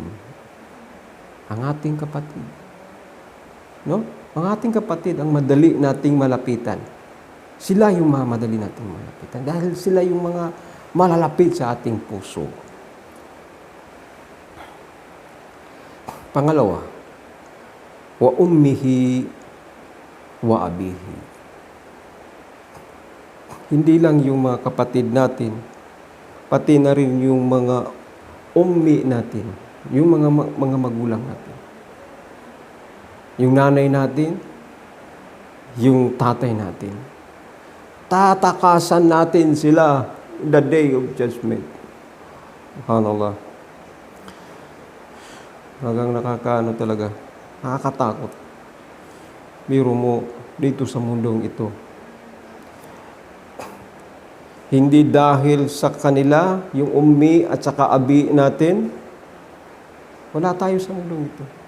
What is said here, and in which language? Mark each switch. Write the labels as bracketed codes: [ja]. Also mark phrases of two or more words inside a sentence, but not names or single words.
[tl] Ang ating kapatid. No? Ang ating kapatid ang madali nating malapitan. Sila yung mga madali nating malapitan. Dahil sila yung mga malalapit sa ating puso. Pangalawa, [ar] وأمه وأبيه. [tl] Hindi lang yung mga kapatid natin, pati na rin yung mga ummi natin, yung mga magulang natin. Yung nanay natin, yung tatay natin. Tatakasan natin sila [en] in the day of judgment. [ar] Subhanallah. [tl] Hanggang nakakaano talaga. Nakakatakot. Biro mo dito sa mundong ito. Hindi dahil sa kanila, yung ummi at saka abi natin, wala tayo sa mundong ito.